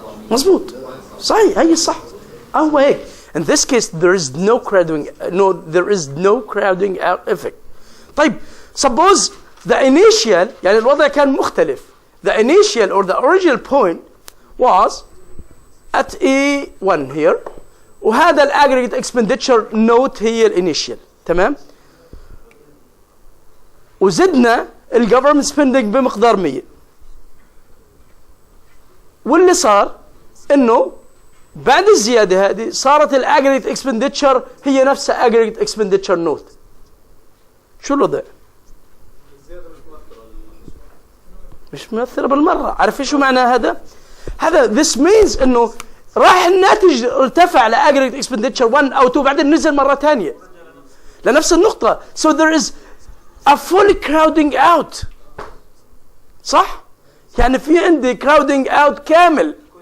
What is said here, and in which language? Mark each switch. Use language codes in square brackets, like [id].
[ar] مظبوط صحيح هي الصح هو هيك. [en] In this case there is no crowding out effect. [ar] طيب [en] suppose the initial [ar] يعني الوضع كان مختلف. [en] The initial or the original point was at E1 here وهذا aggregate expenditure note هي الانيشال. [ar] تمام؟ وزدنا government spending بمقدار 100 واللي صار انه بعد الزياده هذه صارت aggregate expenditure هي نفسها aggregate expenditure note. شو الوضع؟ مش مؤثره بالمره. عارف شو معنى هذا؟ هذا [en] this means [ar] انه راح الناتج ارتفع ل aggregate expenditure 1 او 2 بعدين نزل مره ثانيه لنفس النقطه. [en] So there is a full crowding out. [ar] صح؟ يعني في عندي crowding out كامل.